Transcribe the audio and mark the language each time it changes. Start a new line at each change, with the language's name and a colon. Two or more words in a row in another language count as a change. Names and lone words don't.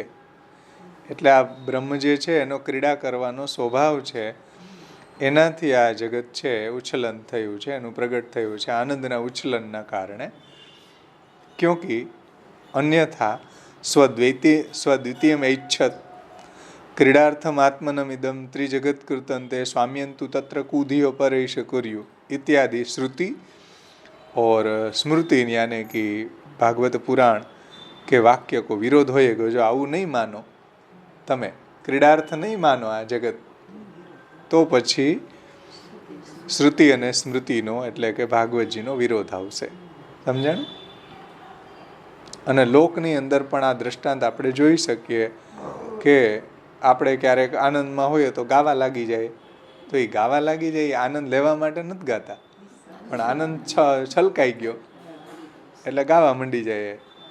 Gujarati: એટલે આ બ્રહ્મ જે છે એનો ક્રીડા કરવાનો સ્વભાવ છે, એનાથી આ જગત છે ઉચ્છલન થયું છે, એનું પ્રગટ થયું છે આનંદના ઉચ્છલનના કારણે.
Hindi: ક્યોંકિ
Sanskrit: અન્યથા સ્વદ્વિતીયમ ઐચ્છત ક્રીડાર્થમ આત્મનમિદમ ત્રિજગત કૃતંતે स्वाम्यंतु तत्र कूधियो परेश कुर्यु
Hindi: इत्यादि श्रुति और स्मृति यानी कि भागवत पुराण के वाक्य को विरोध होएगा.
Gujarati: जो આવું નહીં માનો, તમે ક્રીડાર્થ નહીં માનો આ જગત, તો પછી શ્રુતિ અને સ્મૃતિનો એટલે કે ભાગવતજીનો વિરોધ આવશે. સમજાણ? અને લોકની અંદર પણ આ દ્રષ્ટાંત આપણે જોઈ શકીએ કે આપણે ક્યારેક આનંદમાં હોઈએ તો ગાવા લાગી જાય, તો એ ગાવા લાગી જાય એ આનંદ લેવા માટે નથી ગાતા, પણ આનંદ છલકાઈ ગયો એટલે ગાવા માંડી જાય.